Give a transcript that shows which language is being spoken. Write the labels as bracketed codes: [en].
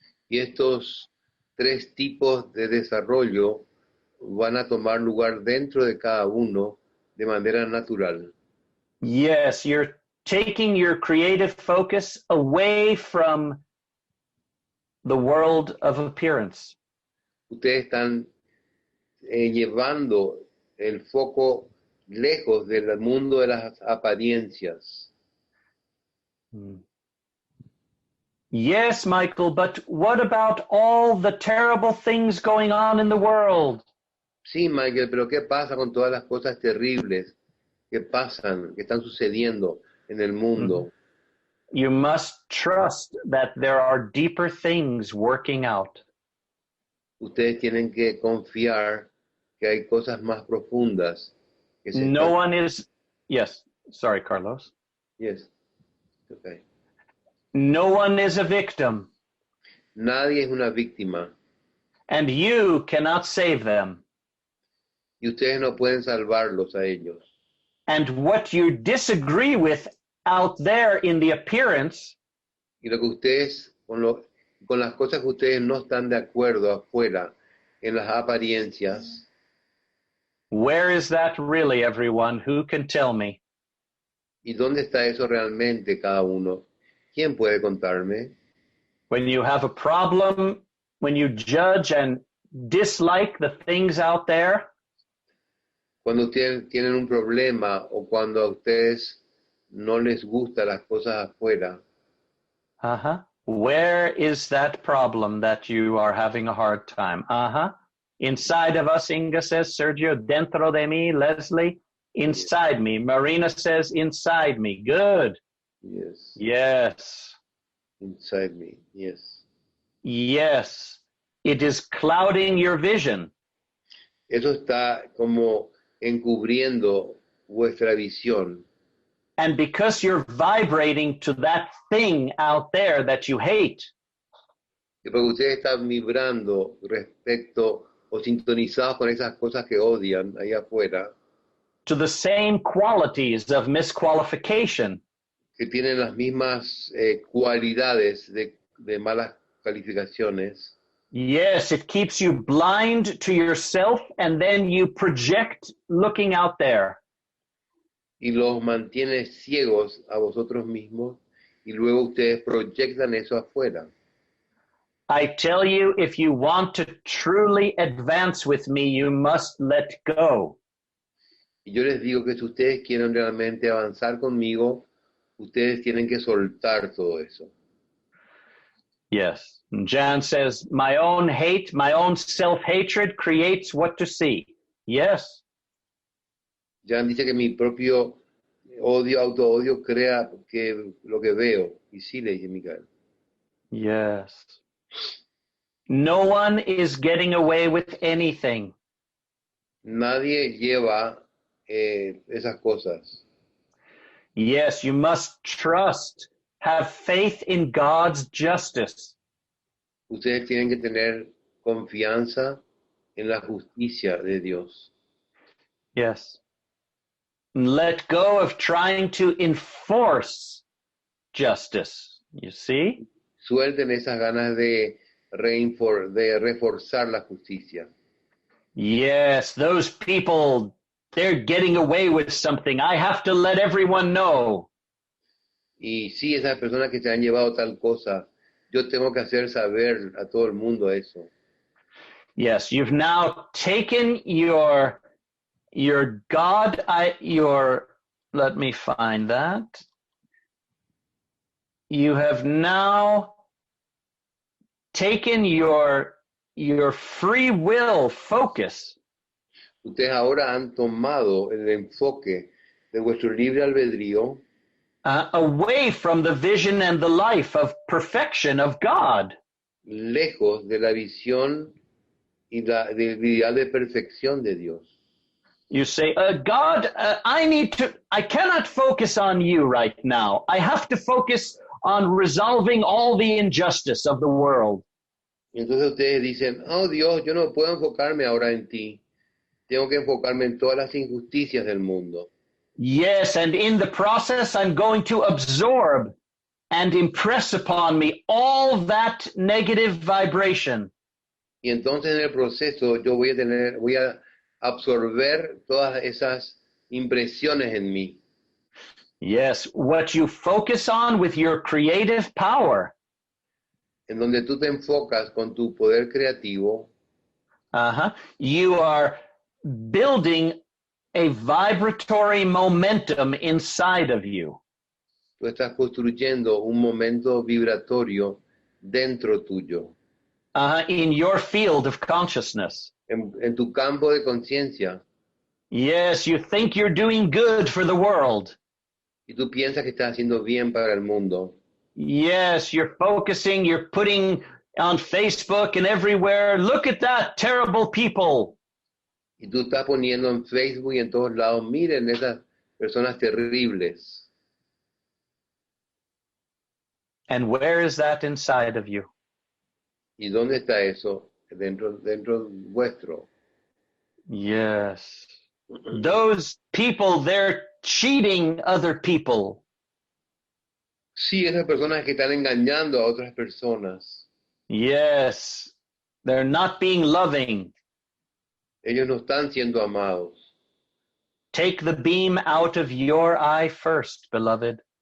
[es] y estos tres tipos de desarrollo van a tomar lugar dentro de cada uno de manera natural. [en] Yes, you're taking your creative focus away from the world of appearance. [es] Ustedes están llevando el foco lejos del mundo de las apariencias. [en] Yes, Michael, but what about all the terrible things going on in the world? [es] Sí, Michael, pero ¿qué pasa con todas las cosas terribles que pasan, que están sucediendo en el mundo? [en] You must trust that there are deeper things working out. [es] Ustedes tienen que confiar que hay cosas más profundas. Que se No están... [en] one is, yes, sorry, Carlos. Yes. Okay. No one is a victim, [es] Nadie es una víctima [en] and you cannot save them. [es] y ustedes no pueden salvarlos a ellos. [en] And what you disagree with out there in the appearance, [es] Y lo que ustedes, con las cosas que ustedes no están de acuerdo afuera, en las apariencias, [en] where is that really, everyone? Who can tell me? [es] ¿y dónde está eso realmente cada uno? ¿Quién puede contarme? [en] When you have a problem, when you judge and dislike the things out there, [es] Cuando ustedes tienen un problema o cuando a ustedes no les gustan las cosas afuera, [en] where is that problem that you are having a hard time? Inside of us, Inga says. Sergio, [es] dentro de mí. [en] Leslie, inside me. Marina says, inside me. Good. yes, Yes. inside me, yes. Yes. It is clouding your vision. [es] Eso está como encubriendo vuestra visión. [en] And because you're vibrating to that thing out there that you hate, [es] Y porque ustedes están vibrando respecto o sintonizados con esas cosas que odian ahí afuera, [en] to the same qualities of misqualification, [es] que tienen las mismas cualidades de malas calificaciones, [en] yes, it keeps you blind to yourself, and then you project looking out there. [es] y los mantiene ciegos a vosotros mismos, y luego ustedes proyectan eso afuera. [en] I tell you, if you want to truly advance with me, you must let go. [es] Y yo les digo que si ustedes quieren realmente avanzar conmigo, ustedes tienen que soltar todo eso. [en] Yes. And Jan says, my own hate, my own self-hatred creates what to see. Yes. [es] Jan dice que mi propio odio, autoodio crea que lo que veo. Y sí, le dice Micael. [en] Yes. No one is getting away with anything. [es] Nadie lleva esas cosas. [en] Yes, you must trust, have faith in God's justice. [es] Ustedes tienen que tener confianza en la justicia de Dios. [en] Yes. Let go of trying to enforce justice. You see? [es] Suelten esas ganas de reforzar la justicia. [en] Yes, those people, they're getting away with something. I have to let everyone know. [es] Y sí, esas personas que se han llevado tal cosa, yo tengo que hacer saber a todo el mundo eso. [en] Yes, you've now taken your God, let me find that. You have now taken your free will focus. [es] Ustedes ahora han tomado el enfoque de vuestro libre albedrío [en] away from the vision and the life of perfection of God. [es] lejos de la visión y del ideal de perfección de Dios. [en] You say, God, I cannot focus on you right now. I have to focus on resolving all the injustice of the world. [es] Y entonces ustedes dicen, oh Dios, yo no puedo enfocarme ahora en ti. Tengo que enfocarme en todas las injusticias del mundo. [en] Yes, and in the process, I'm going to absorb and impress upon me all that negative vibration. [es] Y entonces en el proceso yo voy a absorber todas esas impresiones en mí. [en] Yes, what you focus on with your creative power. [es] En donde tú te enfocas con tu poder creativo, [en] you are building a vibratory momentum inside of you. [es] tú estás construyendo un momento vibratorio dentro tuyo, [en] In your field of consciousness. [es] en tu campo de conciencia. [en] Yes, you think you're doing good for the world. [es] Y tú piensas que estás haciendo bien para el mundo. [en] Yes, you're focusing, you're putting on Facebook and everywhere, look at that, terrible people. [es] Y tú estás poniendo en Facebook y en todos lados, miren esas personas terribles. [en] And where is that inside of you? [es] ¿Y dónde está eso? Dentro vuestro. [en] Yes. Those people, they're cheating other people. [es] Sí, esas personas que están engañando a otras personas. [en] Yes. They're not being loving. [es] Ellos no están siendo amados. [en] Take the beam out of your eye first, beloved.